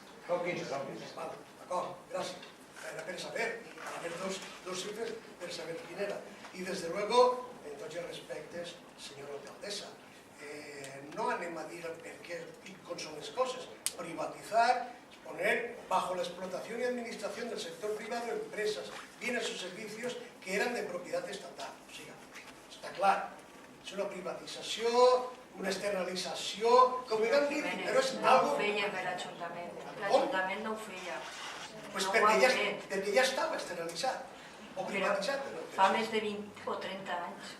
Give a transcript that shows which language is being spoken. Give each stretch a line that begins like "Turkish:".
Catalan: Són 15, són 15. Vale, d'acord, gràcies. Era per saber,
Spanish: a ver
Catalan: dos cifres per saber quin era. I des de luego, en tots els respectes, senyora alcaldessa, no anem a dir per què i com són les coses.
Spanish: Privatizar, poner bajo la explotación y administración del sector privado empresas, bienes o servicios que eran de propiedad estatal.
Catalan: O sigui, està clar, és una privatització, una externalització, com ho vam dir, però és algo... No ho feia per l'Ajuntament, l'Ajuntament no ho feia. Pues perquè ja estava externalitzat o privatitzat. Fa més de 20 o 30 anys.